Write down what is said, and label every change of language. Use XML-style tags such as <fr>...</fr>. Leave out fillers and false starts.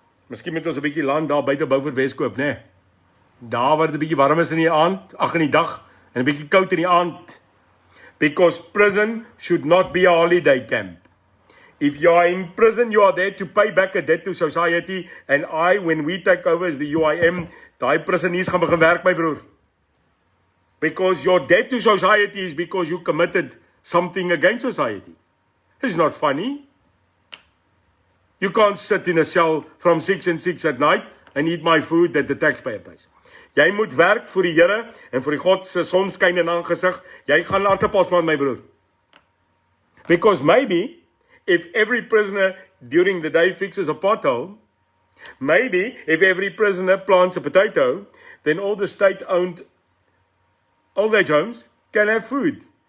<af>Miskien moet ons 'n bietjie land daar buite Beaufort Wes koop, né? Daar waar dit 'n bietjie warm is in die aand, ag in die dag, en 'n bietjie koud in die aand.</af> <en>Because prison should not be a holiday camp. If you are in prison, you are there to pay back a debt to society. And when we take over as the UIM,</en> <af>daai prisoniers gaan begin werk, my broer.</af> <en>Because your debt to society is because you committed something against society. It's not funny. You can't sit in a cell from 6 and 6 at night and eat my food that the taxpayer pays.</en> <af>Jy moet werk vir die Here en vir die God se sonskyn in aangesig. Jy gaan aartappels plant, my broer.</af> <en>Because maybe if every prisoner during the day fixes a pothole, maybe if every prisoner plants a potato, then all the state-owned old age homes can have food.</en>